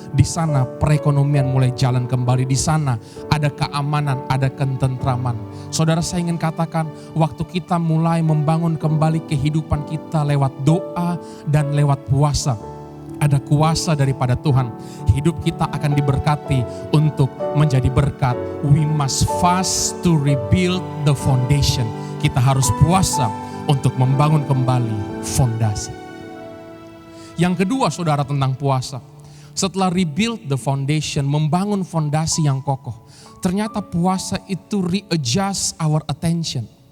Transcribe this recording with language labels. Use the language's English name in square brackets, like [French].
[Indonesian] Di sana perekonomian mulai jalan kembali. Di sana ada keamanan, ada ketentraman. Saudara, saya ingin katakan, waktu kita mulai membangun kembali kehidupan kita lewat doa dan lewat puasa, ada kuasa daripada Tuhan. Hidup kita akan diberkati untuk menjadi berkat. [English] We must fast to rebuild the foundation. [Indonesian] Kita harus puasa untuk membangun kembali fondasi. Yang kedua saudara, tentang puasa. Setelah [English] rebuild the foundation, [Indonesian] membangun fondasi yang kokoh, ternyata puasa itu [English] readjust our attention.